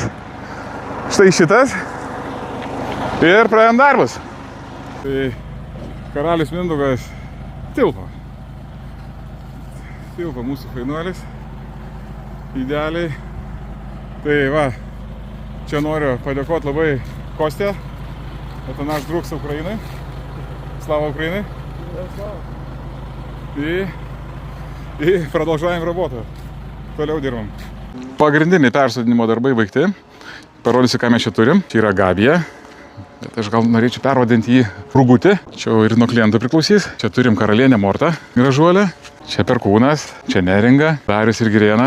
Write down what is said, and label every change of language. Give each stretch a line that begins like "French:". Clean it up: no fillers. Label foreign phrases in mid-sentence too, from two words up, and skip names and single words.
Lithuanian: Štai šitas. Ir pradedam darbus. Tai karalius Mindaugas tilpo. Tilpo mūsų fainuolis. Idealiai. Tai va, čia noriu padėkoti labai Kostė.
Russian: Это наш друг с Украины. Слава Украине. И продолжаем работу.
Lithuanian: Toliau dirbam. Pagrindiniai persodinimo darbai baigti. Parodysiu, ką mes čia turim. Čia yra Gabija. Bet aš gal norėčiau pervadinti jį Rugutį. Čia ir nuo klientų priklausys. Čia turim karalienę Mortą, gražuolę. Čia Perkūnas, čia Neringa. Darius ir Girėnas.